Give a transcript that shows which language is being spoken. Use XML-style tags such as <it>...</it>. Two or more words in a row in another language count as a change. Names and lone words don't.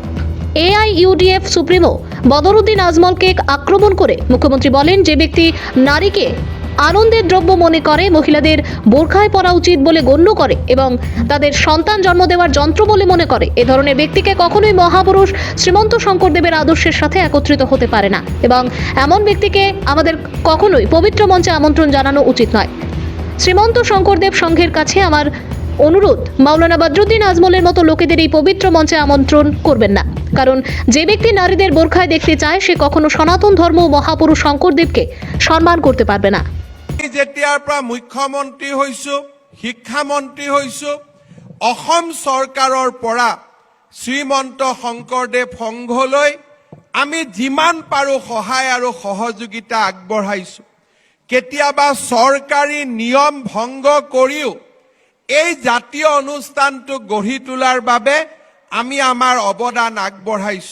<bn>AIUDF সুপ্রিমো বদরুদ্দিন আজমলকে আক্রমণ করে মুখ্যমন্ত্রী বলেন, যে ব্যক্তি নারীকে আনন্দের দ্রব্য মনে করে, মহিলাদের বোরখায় পরা উচিত বলে গণ্য করে এবং তাদের সন্তান জন্ম দেওয়ার যন্ত্র বলে মনে করে, এ ধরনের ব্যক্তিকে কখনোই মহাপুরুষ শ্রীমন্ত শঙ্করদেবের আদর্শের সাথে একত্রিত হতে পারে না এবং এমন ব্যক্তিকে আমাদের কখনোই পবিত্র মঞ্চে আমন্ত্রণ জানানো উচিত নয়। শ্রীমন্ত শঙ্করদেব সংঘের কাছে আমার অনুরোধ, মাওলানা বদরুদ্দিন আজমলের মতো লোকেদের এই পবিত্র মঞ্চে আমন্ত্রণ করবেন না, কারণ যে ব্যক্তি নারীদের বোরখায় দেখতে চায় সে কখনো সনাতন ধর্ম ও মহাপুরুষ শঙ্করদেবকে সম্মান করতে পারবে না।</bn> <as>যেতিয়াৰ পৰা মুখ্যমন্ত্ৰী হৈছো, শিক্ষামন্ত্ৰী হৈছো, অসম চৰকাৰৰ পৰা শ্ৰীমন্ত শংকৰদেৱ সংঘলৈ আমি যিমান পাৰো সহায় আৰু সহযোগিতা আগবঢ়াইছো। কেতিয়াবা চৰকাৰী নিয়ম ভংগ কৰিও এই জাতীয় অনুষ্ঠানটো গঢ়ি তোলাৰ বাবে আমি আমাৰ অৱদান আগবঢ়াইছো।</as>